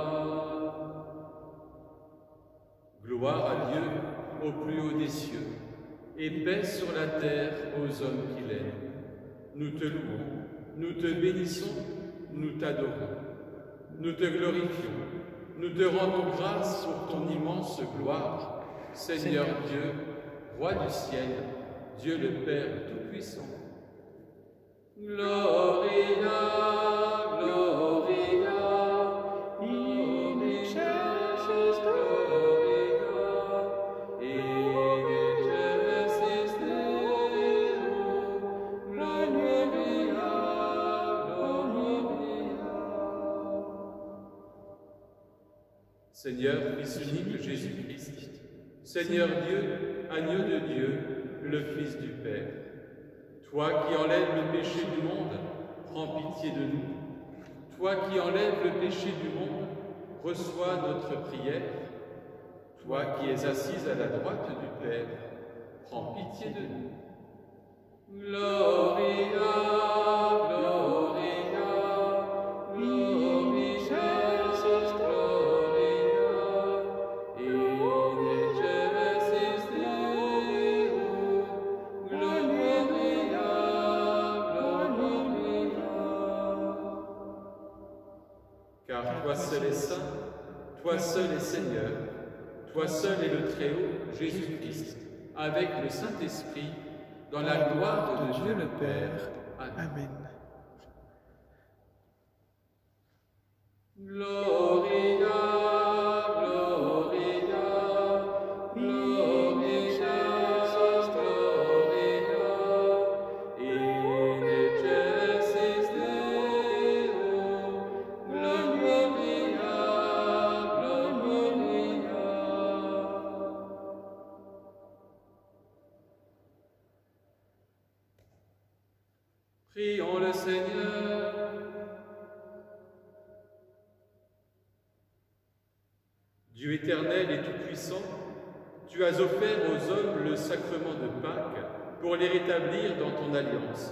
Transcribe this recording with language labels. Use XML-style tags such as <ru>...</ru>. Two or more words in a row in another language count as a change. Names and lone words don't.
<fr>Gloire à Dieu au plus haut des cieux, et paix sur la terre aux hommes qu'il aime. Nous te louons, nous te bénissons, nous t'adorons, nous te glorifions, nous te rendons grâce pour ton immense gloire, Seigneur Dieu, Roi du ciel, Dieu le Père Tout-Puissant.</fr> <la>Gloria, Gloria, in excelsis Gloria, in excelsis Deo, Gloria, Gloria.</la> <fr>Seigneur, Fils unique Jésus-Christ, Seigneur Dieu, agneau de Dieu, le Fils du Père, toi qui enlèves le péché du monde, prends pitié de nous. Toi qui enlèves le péché du monde, reçois notre prière. Toi qui es assise à la droite du Père, prends pitié de nous.</fr> <la>Gloria, Gloria, in excelsis Gloria, in excelsis Deo, Gloria, Gloria.</la> <fr>Car toi seul es saint, toi seul es Seigneur, toi seul est le Très-Haut, Jésus-Christ, avec le Saint-Esprit, dans la gloire de Dieu le Père. Amen.</fr> <la>Gloria, Gloria, Gloria, Gloria, in excelsis Deo, Gloria, Gloria.</la> <fr>Prions le Seigneur. Dieu éternel et tout-puissant, tu as offert aux hommes le sacrement de Pâques pour les rétablir dans ton alliance.</fr>